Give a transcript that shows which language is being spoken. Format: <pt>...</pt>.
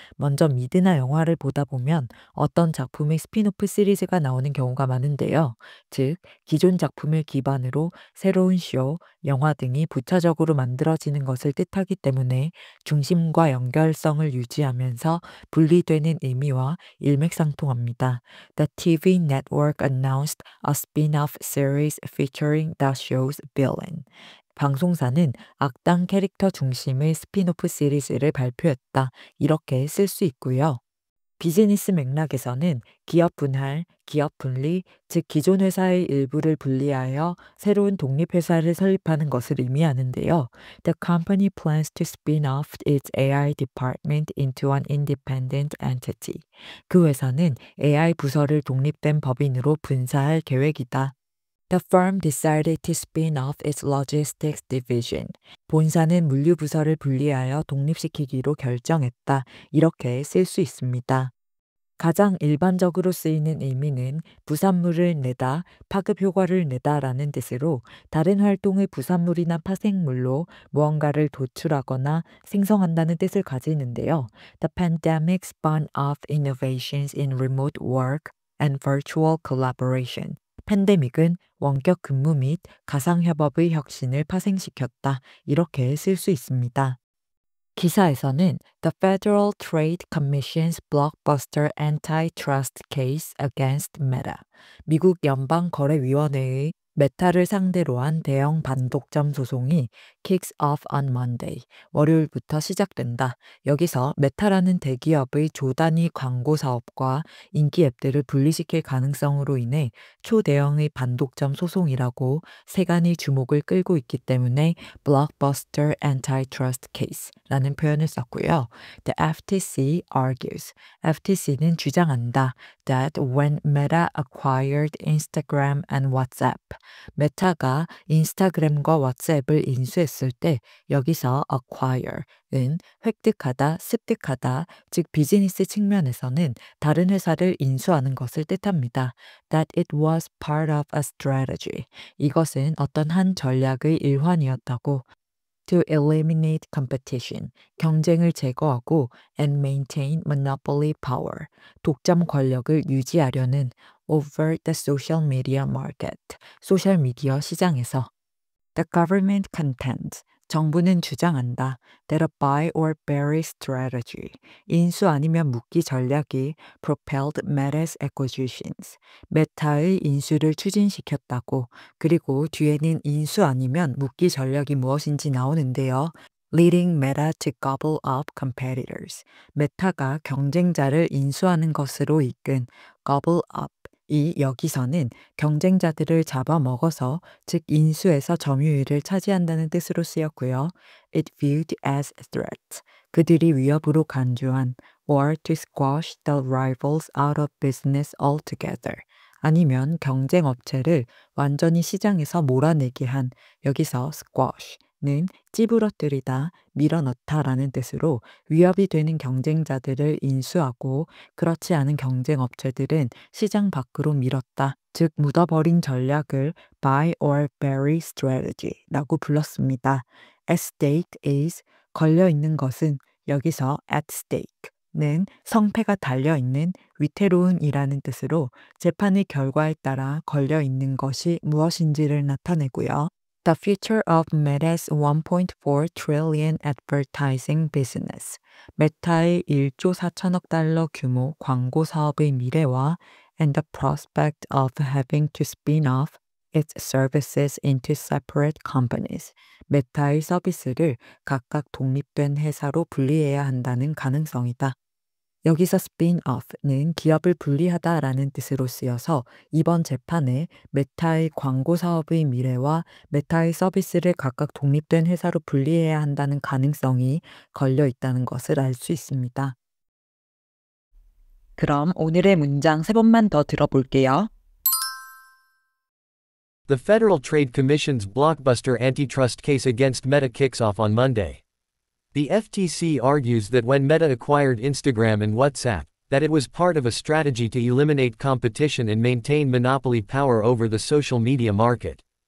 <ko>먼저 미드나 영화를 보다 보면 어떤 작품의 스핀오프 시리즈가 나오는 경우가 많은데요. 즉, 기존 작품을 기반으로 새로운 쇼, 영화 등이 부차적으로 만들어지는 것을 뜻하기 때문에 중심과 연결성을 유지하면서 분리되는 의미와 일맥상통합니다.</ko> <en>The TV network announced a spin-off series featuring the show's villain.</en> <ko>방송사는 악당 캐릭터 중심의 스핀오프 시리즈를 발표했다. 이렇게 쓸 수 있고요. 비즈니스 맥락에서는 기업 분할, 기업 분리, 즉 기존 회사의 일부를 분리하여 새로운 독립회사를 설립하는 것을 의미하는데요.</ko> <en>The company plans to spin off its AI department into an independent entity.</en> <ko>그 회사는 AI 부서를 독립된 법인으로 분사할 계획이다.</ko> <en>The firm decided to spin off its logistics division.</en> <ko>본사는 물류 부서를 분리하여 독립시키기로 결정했다. 이렇게 쓸 수 있습니다. 가장 일반적으로 쓰이는 의미는 부산물을 내다, 파급 효과를 내다라는 뜻으로 다른 활동의 부산물이나 파생물로 무언가를 도출하거나 생성한다는 뜻을 가지는데요.</ko> <en>The pandemic spun off innovations in remote work and virtual collaboration.</en> <ko>팬데믹은 원격 근무 및 가상협업의 혁신을 파생시켰다. 이렇게 쓸 수 있습니다. 기사에서는</ko> <en>The Federal Trade Commission's blockbuster antitrust case against Meta,</en> <ko>미국 연방거래위원회의 메타를 상대로 한 대형 반독점 소송이</ko> <en>kicks off on Monday,</en> <ko>월요일부터 시작된다. 여기서 메타라는 대기업의 조단위 광고 사업과 인기 앱들을 분리시킬 가능성으로 인해 초대형의 반독점 소송이라고 세간의 주목을 끌고 있기 때문에</ko> <en>blockbuster antitrust case</en> <ko>라는 표현을 썼고요.</ko> <en>The FTC argues,</en> <ko>FTC는 주장한다.</ko> <en>That when Meta acquired Instagram and WhatsApp,</en> <ko>메타가 인스타그램과 왓츠앱을 인수했을 때 여기서 acquire은 획득하다, 습득하다, 즉 비즈니스 측면에서는 다른 회사를 인수하는 것을 뜻합니다.</ko> <en>That it was part of a strategy.</en> <ko>이것은 어떤 한 전략의 일환이었다고.</ko> <en>To eliminate competition,</en> <ko>경쟁을 제거하고</ko> <en>and maintain monopoly power,</en> <ko>독점 권력을 유지하려는</ko> <en>over the social media market,</en> <ko>소셜미디어 시장에서.</ko> <en>The government contends,</en> <ko>정부는 주장한다.</ko> <en>That a buy or bury strategy,</en> <ko>인수 아니면 묻기 전략이</ko> <en>propelled Meta's acquisitions,</en> <ko>메타의 인수를 추진시켰다고. 그리고 뒤에는 인수 아니면 묻기 전략이 무엇인지 나오는데요.</ko> <en>Leading Meta to gobble up competitors,</en> <ko>메타가 경쟁자를 인수하는 것으로 이끈</ko> <en>gobble up.</en> <ko>이 여기서는 경쟁자들을 잡아먹어서 즉 인수해서 점유율을 차지한다는 뜻으로 쓰였고요.</ko> <en>It viewed as threat.</en> <ko>그들이 위협으로 간주한</ko> <en>or to squash the rivals out of business altogether.</en> <ko>아니면 경쟁 업체를 완전히 시장에서 몰아내게 한 여기서 squash는 찌부러뜨리다, 밀어넣다라는 뜻으로 위협이 되는 경쟁자들을 인수하고 그렇지 않은 경쟁 업체들은 시장 밖으로 밀었다. 즉 묻어버린 전략을</ko> <en>buy or bury strategy</en> <ko>라고 불렀습니다.</ko> <en>At stake is</en> <ko>걸려있는 것은 여기서 at stake는 성패가 달려있는 위태로운이라는 뜻으로 재판의 결과에 따라 걸려있는 것이 무엇인지를 나타내고요.</ko> <en>The future of Meta's 1.4 trillion advertising business.</en> <ko>메타의 1조 4천억 달러 규모 광고 사업의 미래와</ko> <en>and the prospect of having to spin off its services into separate companies.</en> <ko>메타의 서비스를 각각 독립된 회사로 분리해야 한다는 가능성이다. 여기서 spin-off는 기업을 분리하다라는 뜻으로 쓰여서 이번 재판에 메타의 광고 사업의 미래와 메타의 서비스를 각각 독립된 회사로 분리해야 한다는 가능성이 걸려 있다는 것을 알 수 있습니다. 그럼 오늘의 문장 3번만 더 들어볼게요.</ko> <en>The Federal Trade Commission's blockbuster antitrust case against Meta kicks off on Monday. The FTC argues that when Meta acquired Instagram and WhatsApp, that it was part of a strategy to eliminate competition and maintain monopoly power over the social media market.</en>